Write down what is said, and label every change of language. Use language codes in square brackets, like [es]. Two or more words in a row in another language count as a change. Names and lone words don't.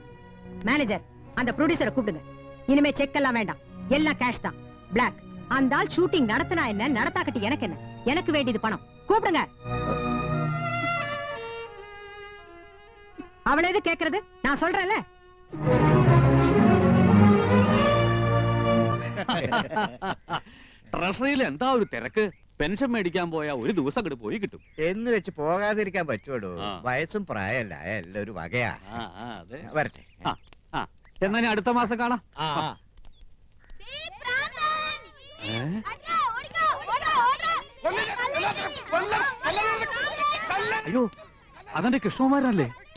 [ta] மேனேஜர், அந்த ப்ரொடியூசரை கூப்பிடுங்க. இனிமே செக் எல்லாம் வேண்டாம், எல்லாம் கேஷ் தான், பிளாக். அந்த ஆள் ஷூட்டிங் நடத்தினா என்ன, நடத்தாக்கட்டி எனக்கு என்ன? எனக்கு வேண்டியது பணம். கூப்பிடுங்க. அவள எது கேக்குறது? நான் சொல்றேன்ல. [ml] ട്രഷറിയിൽ എന്താ ഒരു തിരക്ക്. പെൻഷൻ മേടിക്കാൻ പോയാ ഒരു ദിവസം അങ്ങോട്ട് പോയി കിട്ടും. എന്ന് വെച്ച് പോകാതിരിക്കാൻ പറ്റുമോ? വയസ്സും പ്രായമല്ല, എല്ലാം ഒരു വകയാ. അതെ, വരട്ടെ. എന്നാ ഞാൻ അടുത്ത മാസം കാണാം. അയ്യോ, അതെന്റെ കൃഷ്ണകുമാരനല്ലേ?